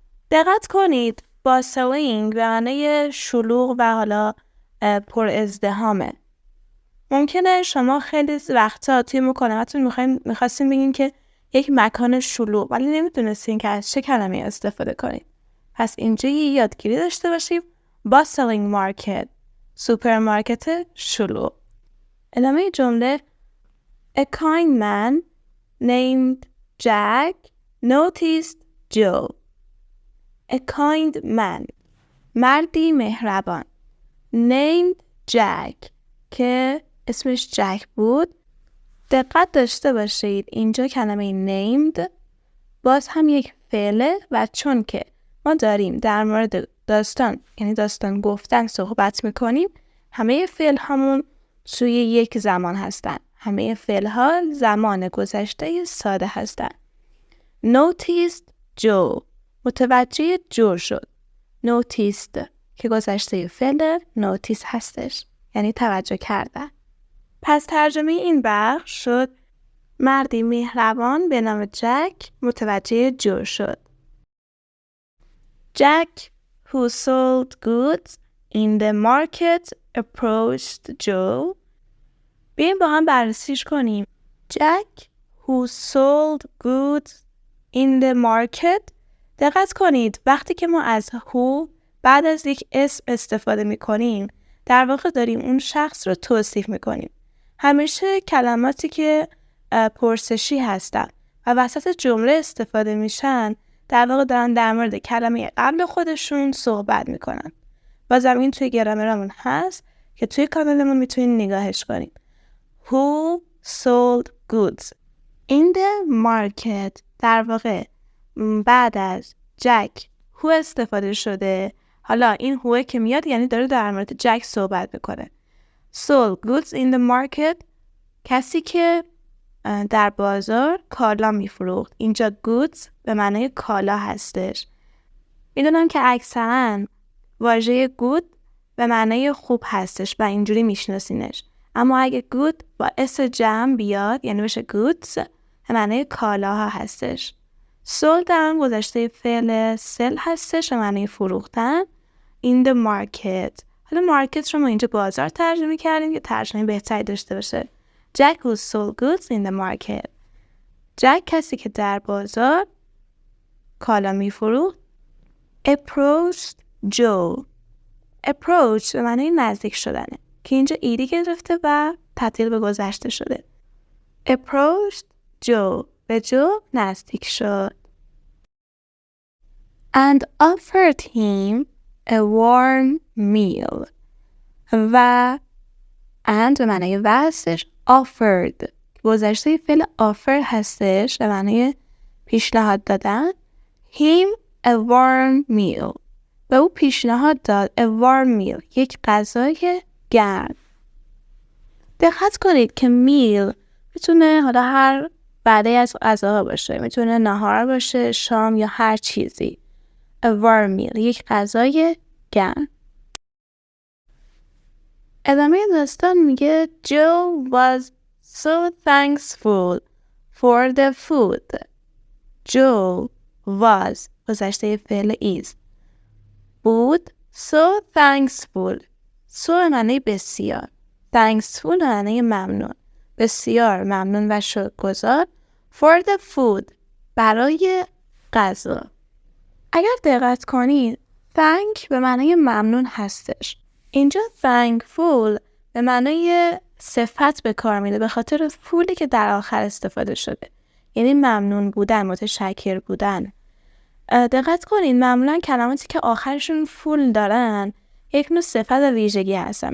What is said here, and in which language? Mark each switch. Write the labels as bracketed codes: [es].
[fa] دقت کنید bustling به معنی شلوغ و حالا پر ازدحامه. ممکنه شما خیلی وقتا توی مکالمتون میخواستین بگین که یک مکان شلوغ ولی نمیدونستین که از چه کلمه استفاده کنید. پس اینجا یه یادگیری داشته باشیم [en] bustling market. [fa] سوپرمارکت شلوغ. ادامه جمله [en] A kind man named Jack noticed Joe. A kind man. [fa] مردی مهربان. [en] Named Jack. [fa] که اسمش جک بود. دقت داشته باشید اینجا کلمه named باز هم یک فعله و چون که ما داریم در مورد داستان یعنی داستان گفتن صحبت میکنیم همه فعل همون توی یک زمان هستن. همه فعل ها زمان گذشته ساده هستن. [en] Noticed Joe. [fa] متوجه جو شد. Noticed که گذشته فعل notice هستش یعنی توجه کردن. پس ترجمه این بخش شد مردی مهربان به نام جک متوجه جو شد. [en] Jack who sold goods in the market approached Joe. [fa] بیاییم با هم بررسیش کنیم. [en] Jack who sold goods in the market. [fa] دقت کنید وقتی که ما از who بعد از یک اسم استفاده می کنیم در واقع داریم اون شخص رو توصیف می کنیم. همیشه کلماتی که پرسشی هستن و وسط جمله استفاده میشن در واقع دارن در مورد کلمه قبل خودشون صحبت میکنن. بازم این توی گرامرمون هست که توی کانالمون میتونین نگاهش کنیم. [en] Who sold goods in the market. [fa] در واقع بعد از جک who استفاده شده. حالا این who که میاد یعنی داره در مورد جک صحبت میکنه. [en] Sold goods in the market. [fa] کسی که در بازار کالا میفروخت. اینجا goods به معنای کالا هستش. میدونم که اکثرا واژه good به معنای خوب هستش و اینجوری میشناسینش. اما اگه good با اس جمع بیاد یعنی بشه goods به معنای کالاها هستش. sold در گذشته فعل sell هستش به معنای فروختن. [en] in the market. [fa] حالا مارکت رو ما اینجا بازار ترجمه کردیم که ترجمه بهتری داشته باشه. [en] Jack who sold goods in the market. [fa] جک کسی که در بازار کالا میفروخت. [en] Approached Joe. [fa] Approach به معنی نزدیک شدنه که اینجا ایدی گرفته و تبدیل به گذشته شده. [en] Approached Joe. [fa] به جو نزدیک شد. [en] And offered him a warm meal. [fa] و and به معنی و هستش. Offered گذشته فعل offer هستش به معنی پیشنهاد دادن. [en] Him a warm meal. [fa] به او پیشنهاد داد [en] a warm meal. [fa] یک غذای گرم. دقت کنید که meal میتونه حالا هر بعده از غذاها باشه. میتونه نهار باشه، شام یا هر چیزی. [en] A warm meal. [fa] یک غذای گرم. ادامه داستان میگه [en] Joe was so thankful for the food. Joe was [fa] گذشته فعل is بود [en] so thankful. [fa] so معنی بسیار. thankful معنی ممنون. بسیار ممنون و شکرگزار. [en] for the food [fa] برای غذا. اگر دقت کنید thank به معنی ممنون هستش. اینجا thankful به معنی صفت به کار میده به خاطر فولی که در آخر استفاده شده. یعنی ممنون بودن، متشکر بودن. دقت کنید معمولا کلماتی که آخرشون فول دارن یک نوع صفت و ویژگی هستن.